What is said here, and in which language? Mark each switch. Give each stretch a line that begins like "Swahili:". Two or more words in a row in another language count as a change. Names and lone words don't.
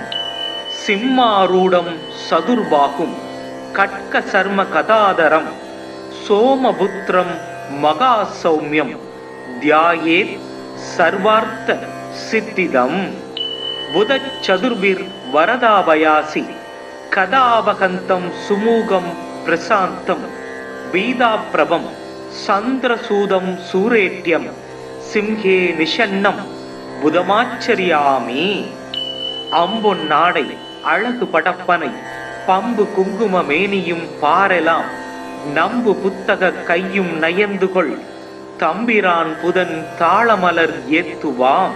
Sanskrit: सिंहारूढं सदुर्बाहुं कट्कसर्म कदाधरं सोमपुत्रं महासौम्यं ध्यायेत् सर्वार्थ सिद्धिदम्. बुधचतुर्भिर्वरदाभयासि कदावहन्तं सुमूगं प्रशान्तं बीदाप्रभं चन्द्रसूदं सूरेट्यं सिंहे निषन्नं बुधमाश्रयामि.
Tamil: அம்பொன் நாடை அழகு படப்பனை பம்பு குங்கும மேனியும் பாரெலாம் நம்பு புத்தக கையும் நயந்துகொள் தம்பிரான் புதன் தாளமலர் ஏத்துவாம்.